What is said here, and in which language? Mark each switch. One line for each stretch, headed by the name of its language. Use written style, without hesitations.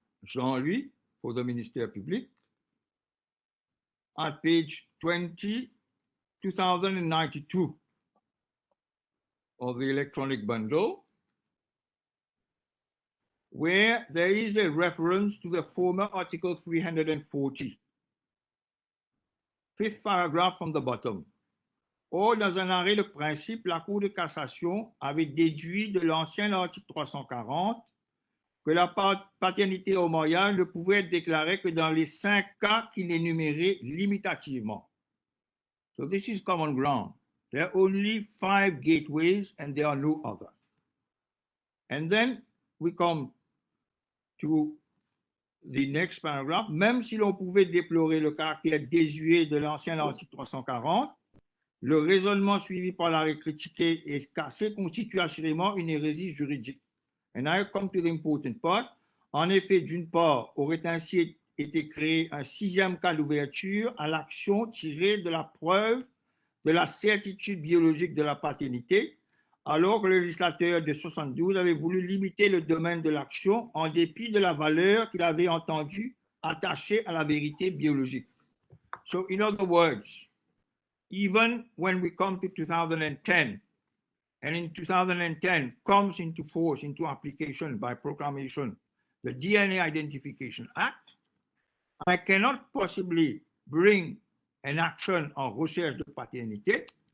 English: Jean-Louis for the Ministère Public at page 2092 of the electronic bundle, where there is a reference to the former Article 340, fifth paragraph from the bottom.
French: Or, dans un arrêt de principe, la Cour de cassation avait déduit de l'ancien article 340 que la paternité au mariage ne pouvait être déclarée que dans les 5 cas qu'il énumérait limitativement.
English: So this is common ground. There are only 5 gateways and there are no other. And then we come to the next paragraph,
French: même si l'on pouvait déplorer le caractère désuet de l'ancien article 340, le raisonnement suivi par l'arrêt critiqué et cassé constitue assurément une hérésie juridique.
English: And I come to the important part.
French: En effet, d'une part, aurait ainsi été créé un sixième cas d'ouverture à l'action tirée de la preuve de la certitude biologique de la paternité, alors que le législateur de 72 avait voulu limiter le domaine de l'action en dépit de la valeur qu'il avait entendu attachée à la vérité biologique.
English: So, in other words, even when we come to 2010, and in 2010 comes into force, into application by proclamation, the DNA Identification Act, I cannot possibly bring an action en recherche de paternité